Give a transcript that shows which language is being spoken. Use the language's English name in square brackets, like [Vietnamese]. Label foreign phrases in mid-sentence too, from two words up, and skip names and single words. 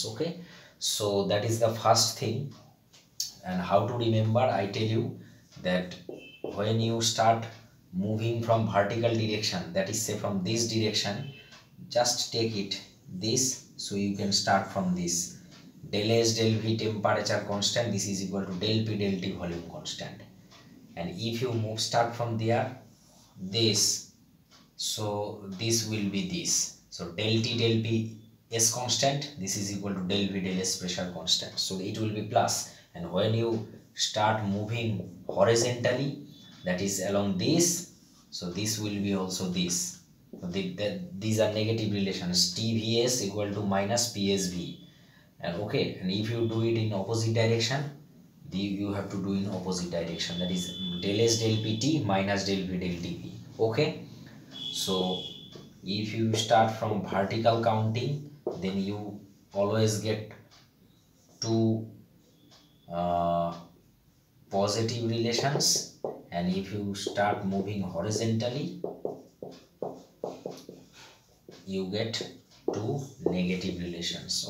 [English] Okay, so that is the first thing. And how to remember, I tell you that when you start moving from vertical direction, that is say from this direction, just take it this, so you can start from this, del S del V temperature constant, this is equal to del P del T volume constant. And if you start from there, this, so this will be this, so del T del P S constant, this is equal to del V del S pressure constant, so it will be plus. And when you start moving horizontally, that is along this, so this will be also this. So these are negative relations, TVS equal to minus PSV. And okay, and if you do it in opposite direction, you have to do in opposite direction, that is del S del PT minus del V del TP. Okay, so if you start from vertical counting, then you always get two positive relations, and if you start moving horizontally, you get two negative relations.